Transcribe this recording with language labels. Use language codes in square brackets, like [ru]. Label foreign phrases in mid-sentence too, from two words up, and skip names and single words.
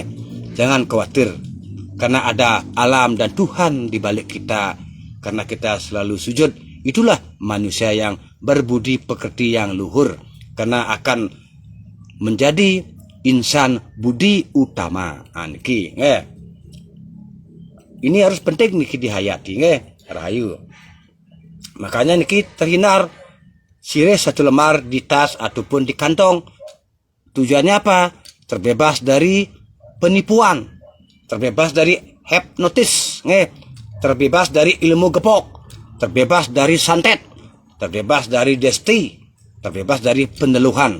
[id] Jangan khawatir, karena ada alam dan Tuhan di balik kita, karena kita selalu sujud. Itulah manusia yang berbudi pekerti yang luhur, karena akan menjadi insan budi utama. [ban] Niki nge. [id] Ini harus penting niki dihayati nge, rahayu. Makanya niki terhindar sirih 1 lembar di tas ataupun di kantong. Tujuannya apa? Terbebas dari penipuan, terbebas dari hipnotis nge, terbebas dari ilmu gepok, terbebas dari santet, terbebas dari desti, terbebas dari peneluhan.